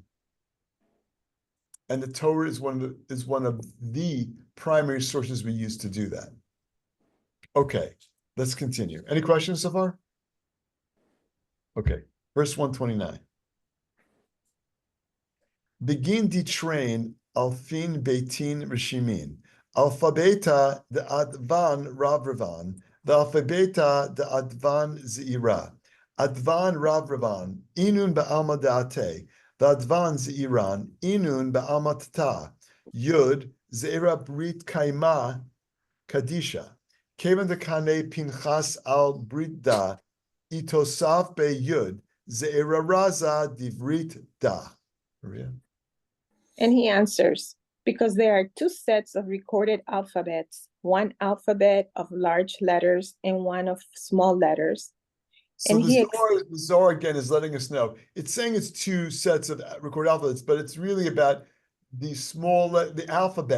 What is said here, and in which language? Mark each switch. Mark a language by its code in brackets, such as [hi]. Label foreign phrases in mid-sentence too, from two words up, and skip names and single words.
[en] And the Torah is one of the primary sources we use to do that. Okay, let's continue. Any questions so far? Okay, verse 129. [arc] בגין דתרין אלפין ביתין רשימין, אלפא ביתא דאתוון רברבן, the אלפא ביתא דאתוון זעירא, אתוון רברבן, אינון בעלמא דעילא, the אתוון זעירן, אינון בעלמא תתא, יוד זעירא ברית קיימא קדישא, כיון דקני פנחס על ברית דא, אתוסף ביה יוד, זעירא רזא דברית דא. מריא? [en] And he answers, because there are 2 sets of recorded alphabets, one alphabet of large letters and one of small letters. So And the Zohar again is letting us know. It's saying it's 2 sets of recorded alphabets, but it's really about the alphabet.